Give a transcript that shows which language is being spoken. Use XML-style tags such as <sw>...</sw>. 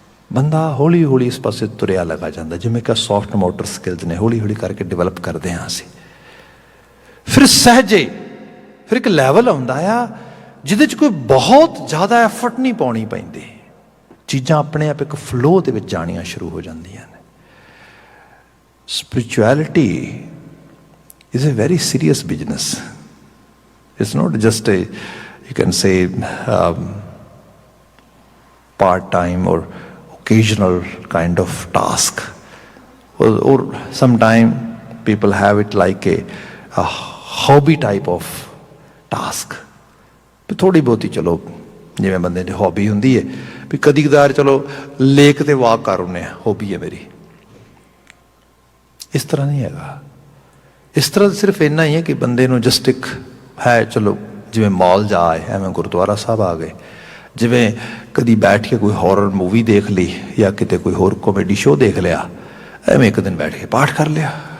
<pa>ਬੰਦਾ ਹੌਲੀ ਹੌਲੀ ਇਸ ਪਾਸੇ ਤੁਰਿਆ ਲੱਗਾ ਜਾਂਦਾ, ਜਿਵੇਂ ਕਿ ਸੌਫਟ ਮੋਟਰ ਸਕਿੱਲਸ ਨੇ ਹੌਲੀ ਹੌਲੀ ਕਰਕੇ ਡਿਵੈਲਪ ਕਰਦੇ ਹਾਂ ਅਸੀਂ। ਫਿਰ ਸਹਿਜੇ ਫਿਰ ਇੱਕ ਲੈਵਲ ਆਉਂਦਾ ਆ ਜਿਹਦੇ 'ਚ ਕੋਈ ਬਹੁਤ ਜ਼ਿਆਦਾ ਐਫਰਟ ਨਹੀਂ ਪਾਉਣੀ ਪੈਂਦੀ, ਚੀਜ਼ਾਂ ਆਪਣੇ ਆਪ ਇੱਕ ਫਲੋ ਦੇ ਵਿੱਚ ਜਾਣੀਆਂ ਸ਼ੁਰੂ ਹੋ ਜਾਂਦੀਆਂ ਨੇ।</pa> <en>Spirituality is a very serious business. It's not just a, you can say, part-time or occasional kind of task. Or sometimes people have it like a hobby type of task.</en> <pa>ਵੀ ਥੋੜ੍ਹੀ ਬਹੁਤੀ ਚਲੋ ਜਿਵੇਂ ਬੰਦੇ ਦੀ ਹੌਬੀ ਹੁੰਦੀ ਹੈ ਵੀ ਕਦੀ ਕਦਾਰ ਚਲੋ ਲੇਕ 'ਤੇ ਵਾਕ ਕਰ ਆਉਂਦੇ ਹਾਂ, ਹੌਬੀ ਹੈ ਮੇਰੀ। ਇਸ ਤਰ੍ਹਾਂ ਨਹੀਂ ਹੈਗਾ। ਇਸ ਤਰ੍ਹਾਂ ਸਿਰਫ ਇੰਨਾ ਹੀ ਹੈ ਕਿ ਬੰਦੇ ਨੂੰ ਜਸਟ ਇੱਕ ਹੈ, ਚਲੋ ਜਿਵੇਂ ਮਾਲ ਜਾ ਆਏ, ਐਵੇਂ ਗੁਰਦੁਆਰਾ ਸਾਹਿਬ ਆ ਗਏ, ਜਿਵੇਂ ਕਦੀ ਬੈਠ ਕੇ ਕੋਈ ਹੌਰਰ ਮੂਵੀ ਦੇਖ ਲਈ ਜਾਂ ਕਿਤੇ ਕੋਈ ਹੋਰ ਕਾਮੇਡੀ ਸ਼ੋਅ ਦੇਖ ਲਿਆ, ਐਵੇਂ ਇੱਕ ਦਿਨ ਬੈਠ ਕੇ ਪਾਠ ਕਰ ਲਿਆ।</pa>